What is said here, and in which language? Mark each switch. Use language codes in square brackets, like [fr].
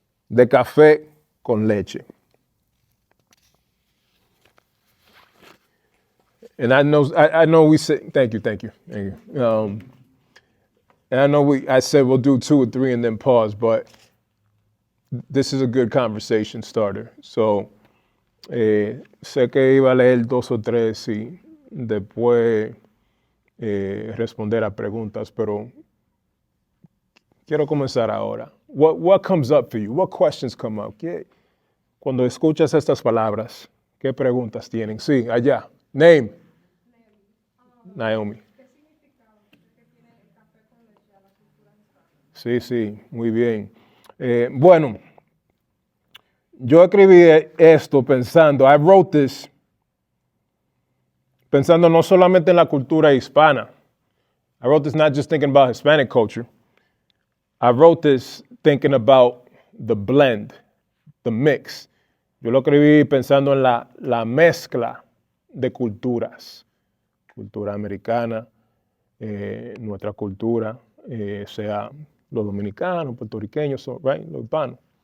[es] de café con leche. [en] And I know we said, thank you. And I know I said we'll do 2 or 3 and then pause, but this is a good conversation starter. [es] So, sé que iba a leer 2 o 3 y después responder a preguntas, pero quiero comenzar ahora. [en] What comes up for you? What questions come up? [es] Cuando escuchas estas palabras, ¿qué preguntas tienen? Sí, allá. Name. Naomi. Sí, muy bien. Bueno, yo escribí esto pensando, [en] I wrote this [es] pensando no solamente en la cultura hispana. [en] I wrote this not just thinking about Hispanic culture. I wrote this thinking about the blend, the mix. [es] Yo lo escribí pensando en la mezcla de culturas. Cultura americana, nuestra cultura, sea los dominicanos, puertorriqueños, right, los hispanos.